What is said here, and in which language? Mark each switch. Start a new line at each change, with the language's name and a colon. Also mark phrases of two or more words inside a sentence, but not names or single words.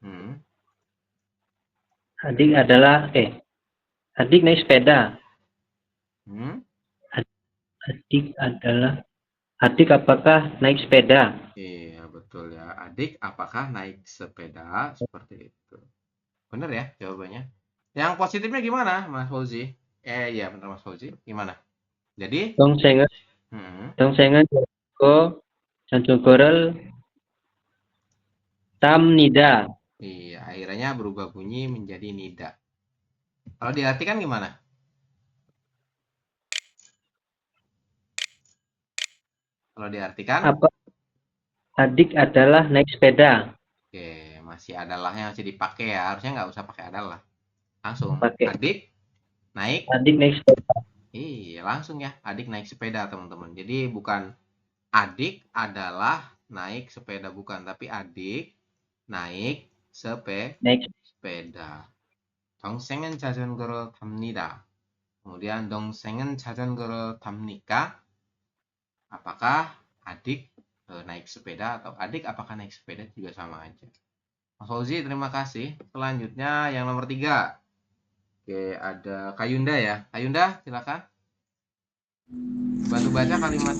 Indonesian: Adik adalah adik naik sepeda. Adik apakah naik sepeda? Iya, betul ya. Adik apakah naik sepeda? Seperti itu. Bener ya jawabannya. Yang positifnya gimana, Mas Fauzi? Iya bener Mas Fauzi. Gimana? Jadi,
Korean: 동생은 hmm, 동생은 좋고 전주고를 탑니다.
Indonesian: iya, akhirnya berubah bunyi menjadi nida. Kalau diartikan gimana? Kalau diartikan, Apa adik adalah naik sepeda? oke, masih adalahnya masih dipakai ya. Harusnya nggak usah pakai adalah. Langsung, Pakai adik naik. adik naik sepeda. Iya, langsung ya. Adik naik sepeda, teman-teman. Jadi bukan adik adalah naik sepeda, bukan. Tapi adik naik Naik sepeda.
Korean: 동생은 자전거를 탑니다. Kemudian 동생은 자전거를 탑니까?
Indonesian: Apakah adik naik sepeda atau adik apakah naik sepeda juga sama aja. Mas Fauzi, terima kasih. Selanjutnya yang nomor 3. Oke, ada Kayunda ya. Kayunda, silakan. Bantu baca kalimatnya.